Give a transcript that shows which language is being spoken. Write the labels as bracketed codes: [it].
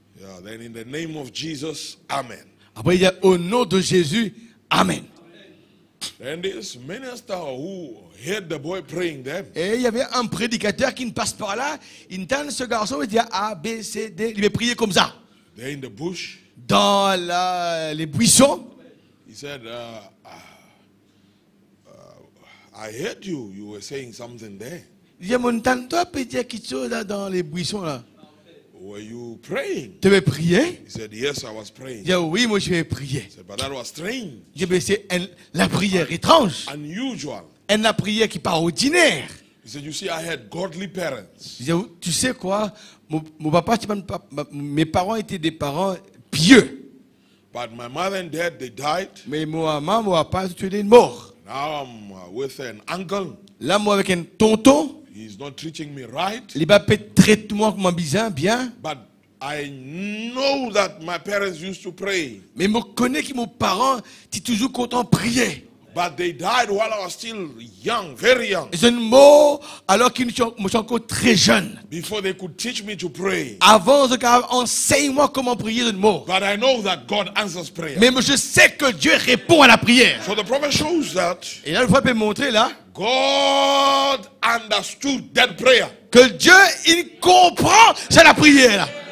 [en] Yeah, then in the name of Jesus, Amen. [fr] Après, il y a au nom de Jésus, Amen. [en] Then this minister who heard the boy praying then, [fr] Et il y avait un prédicateur qui ne passe par là. Il entend ce garçon, il dit A, B, C, D. Il va prier comme ça. [en] there in the bush, [fr] Dans les buissons. [en] he said, I heard you. You were saying something there. [fr] Il dit, mon tante, peut dire quelque chose là dans les buissons là. [en] Were you praying? [fr] Tu veux prier? [en] He said, yes, I was [fr] Il [en] praying. [fr] dit, oui, moi je vais prier. [en] He said, but that was strange, [fr] Il dit, mais c'est la prière étrange. [en] unusual. [fr] La prière qui n'est pas ordinaire. [en] He said, you see, I had godly parents. [fr] Il dit, tu sais quoi? Mon papa, mes parents étaient des parents pieux. [en] But my mother and dad, they died. [fr] Mais mon maman, mon papa, tu es mort. [en] Now I'm with an uncle. [fr] Là, moi, avec un tonton, [en] He's not treating me right. [fr] il va peut-être traiter moi comme un bien. [en] But I know that my parents used to pray. [fr] Mais je connais que mes parents étaient toujours contents de prier. [en] But they died while I was still young, very young. [fr] Ils sont morts alors qu'ils sont encore très jeunes. [en] Before they could teach me to pray. [fr] Avant, enseigne-moi comment prier de mort. [en] But I know that God answers prayer. [fr] Mais je sais que Dieu répond à la prière. [en] So the prophet shows that [fr] Et là, le prophète peut montrer là [en] God understood that prayer. [fr] que Dieu, il comprend c'est la prière là.